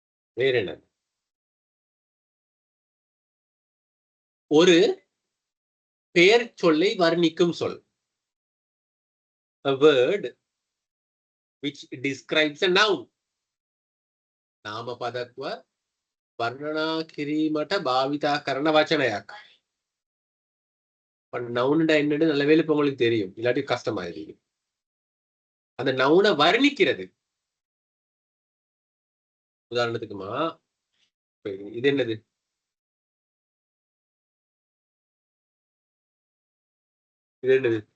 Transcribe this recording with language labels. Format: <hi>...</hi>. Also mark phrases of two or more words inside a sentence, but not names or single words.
<ta>வேற என்ன? ஒரு பெயர் சொல்லை வர்ணிக்கும் சொல்.</ta> <en>A word which describes a noun.</en> <si>නාමපදක්ව වර්ණනා කිරීමට භාවිතා කරන වචනයක්.</si> <ta>நவுன்டா என்னன்னு நல்ல வேலை இப்ப உங்களுக்கு தெரியும், இல்லாட்டி கஷ்டமாயிருக்கும். அந்த நவுனை வர்ணிக்கிறது. உதாரணத்துக்குமா, இது என்னது? இது என்னது?</ta>